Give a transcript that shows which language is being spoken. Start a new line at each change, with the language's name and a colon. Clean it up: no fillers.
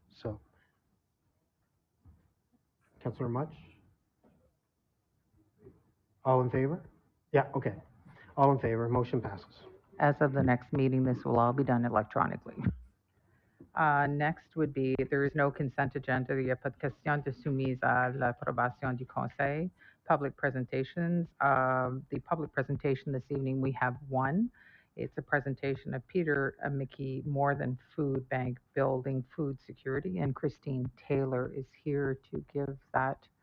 English: So, Councillor Mutch? All in favor? Yeah, okay. All in favor, motion passes. As of the next meeting, this will all be done electronically. Next would be, there is no consent agenda.
French: Il n'y a pas de question de soumise à l'approbation du Conseil.
English: Public presentations. The public presentation this evening, we have one. It's a presentation of Peter McKee, More Than Food Bank, Building Food Security, and Christine Taylor is here to give that.